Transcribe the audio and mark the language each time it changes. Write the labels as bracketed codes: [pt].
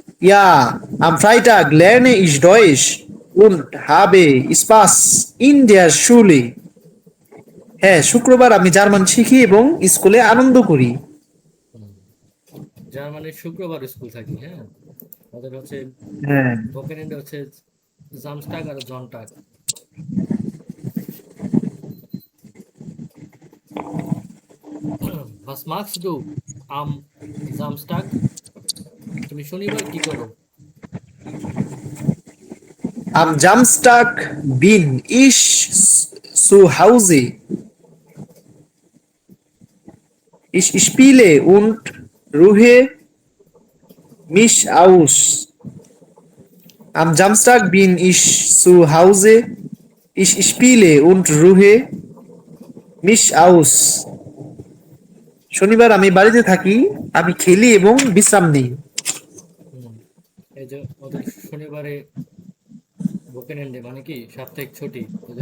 [de] Ja, am Freitag lerne ich Deutsch und habe Spaß in der Schule. [bn] হ্যাঁ, শুক্রবার আমি German শিখি এবং স্কুলে আনন্দ করি। হুম, জার্মানির শুক্রবার স্কুল থাকি, হ্যাঁ। ওদের হচ্ছে হ্যাঁ, ভোকেনেন্ডে হচ্ছে জামস্টাগ আর জনটাগ। [de] Was machst du am Samstag? [bn] তুমি শনিবার কি করো? [de] am Samstag bin ich zu Hause. Ich spiele und ruhe mich aus. Am Samstag bin ich zu Hause. Ich spiele und ruhe mich aus. [bn] শনিবার আমি বাড়িতে থাকি, আমি খেলি এবং বিশ্রাম নিই। হুম, এই যে ওদের শনিবারে ভোকেনেন্ডে মানে কি সাপ্তাহিক ছুটি, ওই জন্য